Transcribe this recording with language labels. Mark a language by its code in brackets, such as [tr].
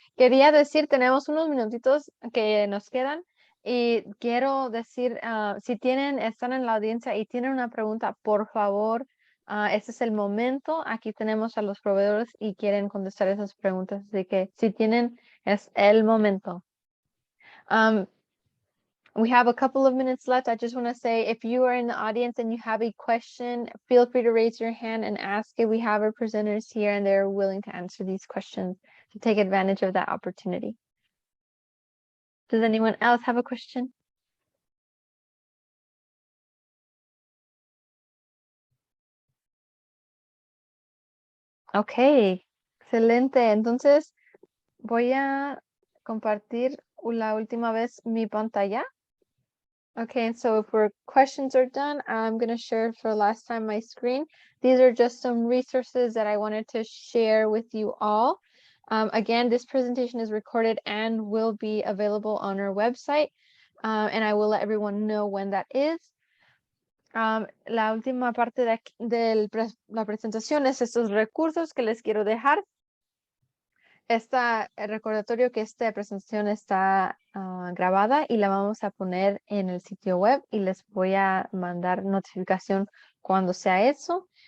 [es] Quería decir, tenemos unos minutitos que nos quedan y quiero decir, si están en la audiencia y tienen una pregunta, por favor, este es el momento. Aquí tenemos a los proveedores y quieren contestar esas preguntas, así que si tienen, es el momento. [en] We have a couple of minutes left. I just want to say, if you are in the audience and you have a question, feel free to raise your hand and ask it. We have our presenters here and they're willing to answer these questions to take advantage of that opportunity. Does anyone else have a question? [es] Ok, excelente. Entonces, voy a compartir la última vez mi pantalla. [en] Okay, so if our questions are done, I'm going to share for last time my screen. These are just some resources that I wanted to share with you all. Again, this presentation is recorded and will be available on our website, and I will let everyone know when that is. [es] La última parte de la presentación es estos recursos que les quiero dejar. El recordatorio que esta presentación está grabada y la vamos a poner en el sitio web y les voy a mandar notificación cuando sea eso.